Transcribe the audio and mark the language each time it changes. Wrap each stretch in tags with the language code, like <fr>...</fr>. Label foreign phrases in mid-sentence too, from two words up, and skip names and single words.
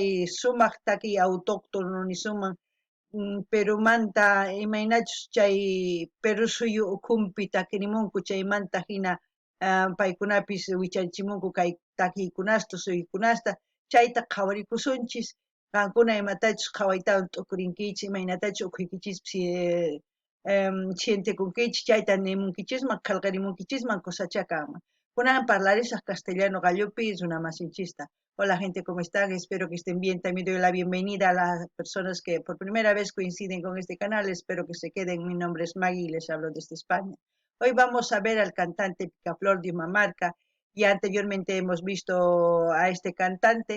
<qu>sumaq taki autóctono nisuman Perumanta imaynachus chay Perú suyu ukhunpi takirimunku chaymanta hina paykunapis wichachimunku kay takiykunasta suyukunasta chayta qhawarikusunchis qankuna imatachus qhawaytawan t'ukurinkichis imaynatachus ukhuykichis sientikunkichis chayta nimunkichisman qillqarimunkichisman kusachakanman. Kunan parlarisaq castellano gallupi runa masinchista.</qu> <es>Hola gente, ¿cómo están? Espero que estén bien. También doy la bienvenida a las personas que por primera vez coinciden con este canal. Espero que se queden. Mi nombre es Maggie y les hablo desde España. Hoy vamos a ver al cantante Picaflor de Umamarca. Ya anteriormente hemos visto a este cantante.</es>